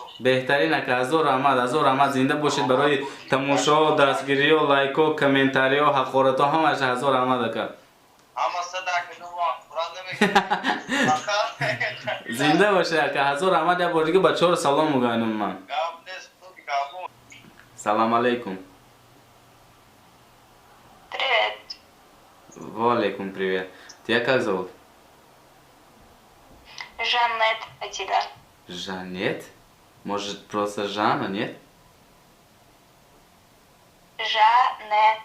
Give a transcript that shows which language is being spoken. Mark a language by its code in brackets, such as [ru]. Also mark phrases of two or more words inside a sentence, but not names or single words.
[tg] беҳтарин ака, ҳазор раҳмат. зинда бошед барои тамошо, дастгириё, лайко, комментариё, ҳақоратҳо, ҳамааш ҳазор раҳмат ака. Ҳама садак нума Қуръон намекунад. зинда боше ака, ҳазор раҳмат. як бор дига бачаҳоро салом мегӯянам ман. Гап нест, ту гапон. салом алейкум. [ru] Привет. Валейкум привет. Тебя как зовут? Жанет, а тебя? Жанет? Может просто Жанна, нет? Жанет.